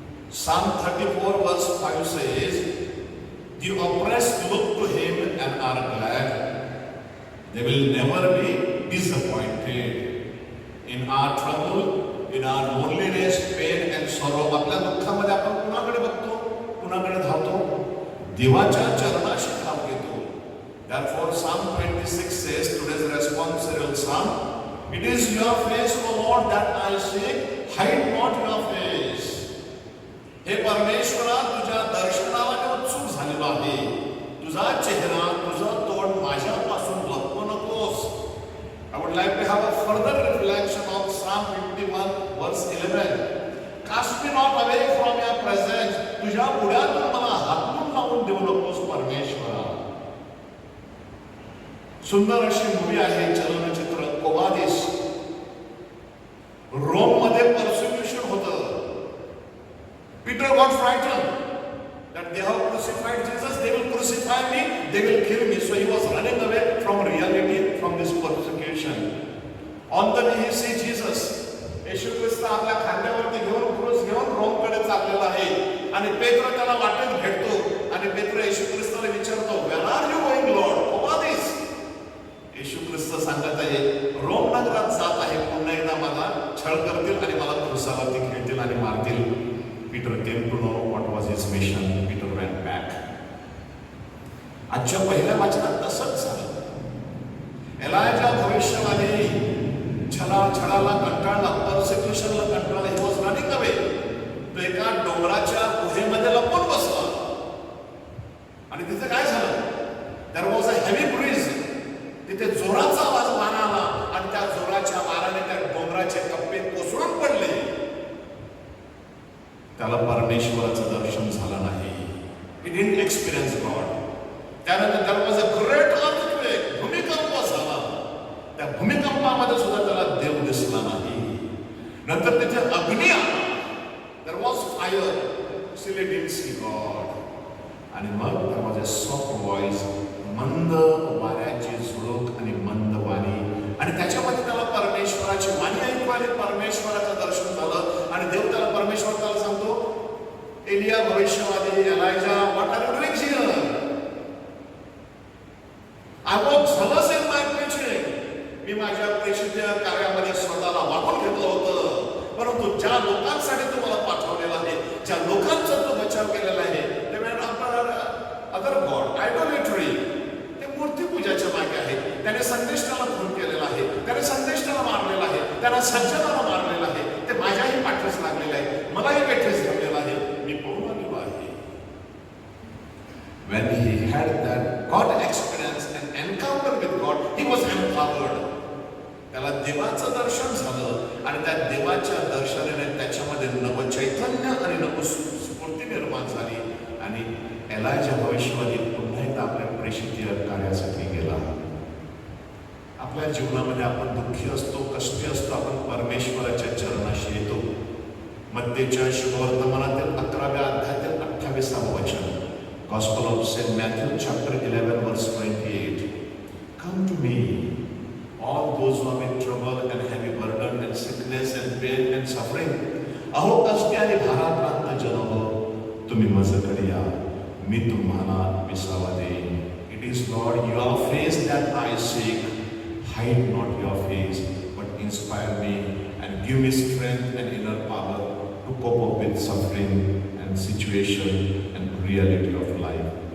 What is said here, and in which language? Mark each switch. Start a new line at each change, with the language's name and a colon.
English: Psalm 34 verse 5 says, "The oppressed look to him and are glad. They will never be disappointed." In our trouble, in our loneliness, pain and sorrow,
Marathi: आपल्या दुःखामध्ये आपण कुणाकडे बघतो, कुणाकडे धावतो? देवाच्या चरणाशी धाव घेतो.
English: Therefore, Psalm 26 says, today's responsorial psalm, "It is your face, O Lord, that I seek, hide not your face."
Marathi: हे परमेश्वरा, तुझ्या दर्शनाला मी उत्सुक झालेलो आहे. तुझा चेहरा, तुझं तोंड माझ्यापासून लपवू नकोस.
English: I would like to have a further reflection of Psalm 51 verse 11. Cast me not away from your presence.
Marathi: तुझ्या पुढ्यातून मला हाकलून लावून देऊ नकोस परमेश्वरा. सुंदर अशी मूवी आहे, चलनचित्र कोबादिस. रोम मध्ये परसिक्युशन होतं.
English: Peter got frighten that they have crucified Jesus, they will crucify me, they will kill me. So he was running away from reality, from this persecution. On the way he see Jesus.
Marathi: येशू ख्रिस्त आपल्या खांद्यावरती घेऊन क्रूस घेऊन रोमकडे चाललेला आहे, आणि पेत्र त्याला वाटेत भेटतो, आणि पेत्र येशू ख्रिस्ताला विचारतो,
English: "Where are you going, Lord?"
Marathi: कोबादिस. येशू ख्रिस्त सांगत आहे, रोम नगरात जात आहे, पुन्हा एकदा मला छळ करतील आणि मला क्रूसावरती खेळतील आणि मारतील.
English: Peter came to know what was his mission. Peter went back.
Marathi: आजच्या पहिल्या वाचनात तसंच झालं. एलायजा भविष्यवाणी छळाला कंटाळला, परसिक्युशनला कंटाळला.
English: He was running away.
Marathi: तो एका डोंगराच्या गुहेमध्ये लपून बसला, आणि तिथे काय झालं?
English: There was a heavy breeze.
Marathi: तिथे जोराचा आवाज वारा आला, आणि त्या जोराच्या वाऱ्याने त्या डोंगराचे कप्पे कोसळून पडले. त्याला परमेश्वराचं दर्शन झालं नाही.
English: He didn't experience God.
Marathi: त्यानंतर
English: there was a great earthquake.
Marathi: भूमिकंप झाला. त्या भूमिकंपामध्ये सुद्धा त्याला देव दिसला नाही. नंतर तिथे अग्नी आला.
English: There was fire. Still he didn't see God.
Marathi: आणि मग
English: there was a soft voice.
Marathi: मंद वाऱ्याची झुळूक आणि मंद वाणी, आणि त्याच्यामध्ये त्याला परमेश्वराची वाणी ऐकू आली. परमेश्वराचं दर्शन झालं, आणि देव त्याला परमेश्वर त्याला सांगतो, Elia भविष्यवादी, एलायजा,
English: What are you doing here? I was zealous in my preaching.
Marathi: मी माझ्या प्रेषित कार्यामध्ये स्वतःला वाहून घेतलं होतं, परंतु ज्या लोकांसाठी तू मला पाठवलेला आहे, ज्या लोकांचा तू बचाव केलेला आहे, ते
English: other god,
Marathi: आयडॉलेट्री, ते मूर्तीपूजाच्या मागे आहे. त्याने संदेष्टाला खून केलेला आहे, त्याने संदेष्टाला मारलेला आहे, त्याने सज्जनाला मारलेला आहे. ते माझ्याही पाठीस लागलेलं आहे, मलाही पेठीस घातलेला आहे. मी पळून आलेलो आहे.
English: When he had that God experience and encounter with God, he was empowered.
Marathi: त्याला देवाचं दर्शन झालं, आणि त्या देवाच्या दर्शनाने त्याच्यामध्ये नवचैतन्य आणि नवस्फूर्ती निर्माण झाली, आणि एलायजा भविष्यवादी पुन्हा एकदा आपल्या प्रेषित कार्यासाठी गेला. आपल्या जीवनामध्ये आपण दुःखी असतो, कष्टी असतो, आपण परमेश्वराच्या चरणाशी येतो. मत्तेच्या शुभवर्तमानातील 11व्या अध्यायातील 28वं वचन,
English: Gospel of St. Matthew chapter 11 verse 28. Come to me, all those who are in trouble and heavy burden and sickness and pain and suffering.
Marathi: अहो कष्टी आणि भाराक्रांत जन हो, तुम्ही माझ्याकडे या, मी तुम्हाला विसावा देईन.
English: It is, Lord, your face that I seek. Hide not your face, but inspire me and give me strength and inner power to cope up with suffering and situation and reality of life.